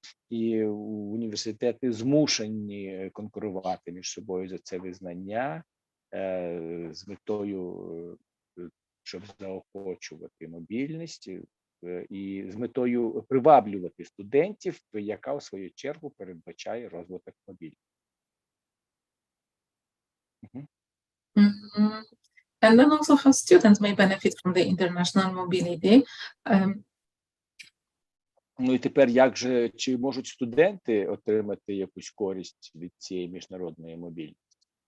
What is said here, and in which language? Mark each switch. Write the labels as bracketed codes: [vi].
[uk] І університети змушені конкурувати між собою за це визнання з метою, щоб заохочувати мобільність, і з метою приваблювати студентів, яка у свою чергу передбачає розвиток мобільності. [en] And then also how students may benefit from the international mobility. [uk] Ну і тепер чи можуть студенти отримати якусь користь від цієї міжнародної мобільності?